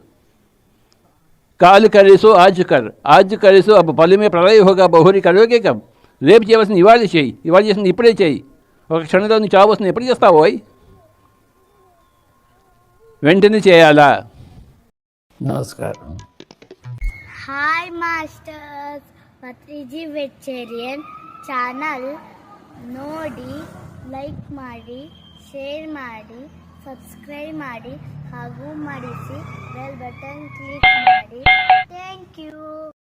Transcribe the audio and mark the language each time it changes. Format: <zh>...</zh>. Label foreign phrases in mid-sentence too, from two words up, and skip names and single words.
<hi>काल करेसो आज करेसो अब्ब पल्लेमे प्रलय होगा बहुरि करोगे कम.</hi> <te>రేపు చేయవలసిన ఇవాళ చేయి, ఇవాళ చేసిన ఇప్పుడే చేయి. ఒక క్షణంలో నువ్వు చావు వస్తుంది, ఎప్పుడు చేస్తావో వెంటనే చేయాలా. నమస్కారం.</te> <en>hi masters,</en> <kn>ಪತ್ರಿಜಿ ವೆಜಿಟೇರಿಯನ್ ಚಾನಲ್ ನೋಡಿ, ಲೈಕ್ ಮಾಡಿ, ಶೇರ್ ಮಾಡಿ, ಸಬ್ಸ್ಕ್ರೈಬ್ ಮಾಡಿ ಹಾಗೂ ಮಾಡಿಸಿ ಬೆಲ್ ಬಟನ್ ಕ್ಲಿಕ್ ಮಾಡಿ.</kn> <en>thank you.</en>